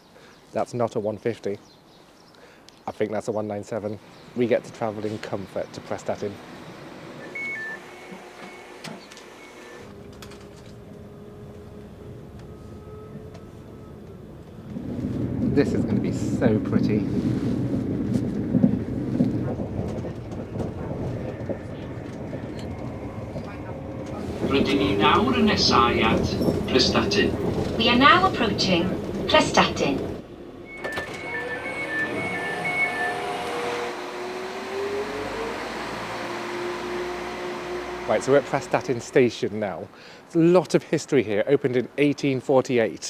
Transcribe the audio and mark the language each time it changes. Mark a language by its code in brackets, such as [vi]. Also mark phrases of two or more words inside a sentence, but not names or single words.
[en] That's not a 150. I think that's a 197. We get to travel in comfort to Prestatyn. This is going to be so pretty. [cy] Rydyn ni nawr yn nesau at Prestatyn. [en] We are now approaching Prestatyn. Right, so we're at Prestatyn Station now. There's a lot of history here, opened in 1848.